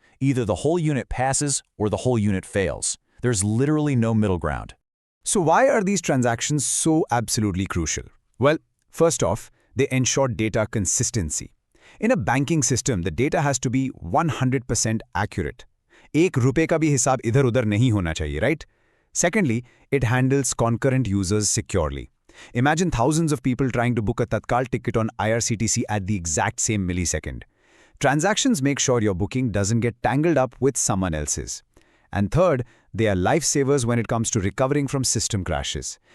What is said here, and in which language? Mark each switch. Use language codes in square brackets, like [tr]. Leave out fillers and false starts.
[en] Either the whole unit passes or the whole unit fails. There's literally no middle ground. So why are these transactions so absolutely crucial? Well, first off, they ensure data consistency. In a banking system, the data has to be 100% accurate. [hi] एक रुपए का भी हिसाब इधर-उधर नहीं होना चाहिए, right? [en] Secondly, it handles concurrent users securely. Imagine thousands of people trying to book a Tatkal ticket on IRCTC at the exact same millisecond. Transactions make sure your booking doesn't get tangled up with someone else's. And third, they are lifesavers when it comes to recovering from system crashes.